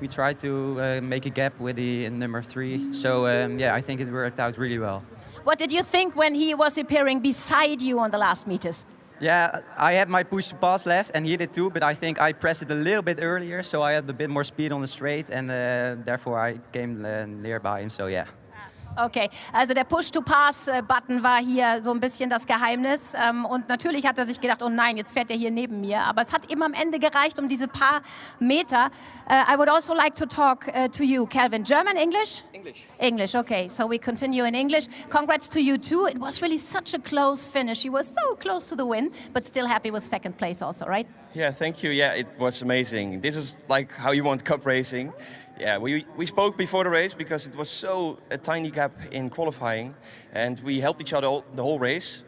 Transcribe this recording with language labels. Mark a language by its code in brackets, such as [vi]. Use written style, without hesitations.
[en] We tried to make a gap with the number 3. So yeah, I think it worked out really well. What did you think when he was appearing beside you on the last meters? Yeah, I had my push to pass left and he did too, but I think I pressed it a little bit earlier, so I had a bit more speed on the straight and therefore I came nearby him, so yeah. [de] Okay, also der Push-to-Pass-Button war hier so ein bisschen das Geheimnis. Und natürlich hat er sich gedacht, oh nein, jetzt fährt er hier neben mir. Aber es hat eben am Ende gereicht, um diese paar Meter. [en] I would also like to talk to you, Kelvin. German, English? English. English, okay. So we continue in English. Congrats to you too. It was really such a close finish. You were so close to the win, but still happy with second place also, right? Yeah, thank you. Yeah, it was amazing. This is like how you want cup racing. Yeah, we spoke before the race because it was so a tiny gap in qualifying, and we helped each other the whole race.